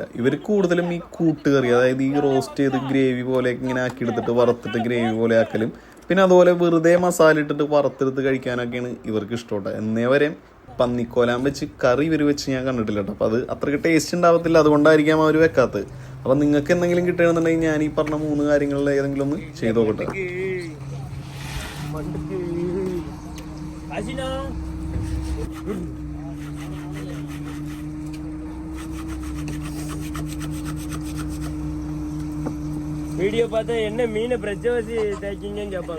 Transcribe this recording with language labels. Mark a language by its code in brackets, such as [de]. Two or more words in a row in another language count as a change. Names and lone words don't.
[ml] ഇവർ കൂടുതലും ഈ കൂട്ടുകറി, അതായത് ഈ റോസ്റ്റ് ചെയ്ത് ഗ്രേവി പോലെ ഇങ്ങനെ ആക്കി എടുത്തിട്ട് വറുത്തിട്ട് ഗ്രേവി പോലെ ആക്കലും പിന്നെ അതുപോലെ വെറുതെ മസാല ഇട്ടിട്ട് വറുത്തെടുത്ത് കഴിക്കാനൊക്കെയാണ് ഇവർക്ക് ഇഷ്ടപ്പെട്ടത്. എന്നേ വരെയും പന്നിക്കോലാൻ വെച്ച് കറി ഇവർ വെച്ച് ഞാൻ കണ്ടിട്ടില്ല കേട്ടോ. അപ്പോൾ അത് അത്രയ്ക്ക് ടേസ്റ്റ് ഉണ്ടാവത്തില്ല, അതുകൊണ്ടായിരിക്കാം അവർ വെക്കാത്തത്. അപ്പം നിങ്ങൾക്ക് എന്തെങ്കിലും കിട്ടുകയാണെന്നുണ്ടെങ്കിൽ ഞാൻ ഈ പറഞ്ഞ 3 കാര്യങ്ങളിൽ ഏതെങ്കിലും ഒന്ന് ചെയ്ത് നോക്കട്ടെ. [ta] வீடியோ பார்த்தா என்ன மீனை பிரச்ச வச்சு தேய்ச்சிங்கன்னு கேட்பாங்க.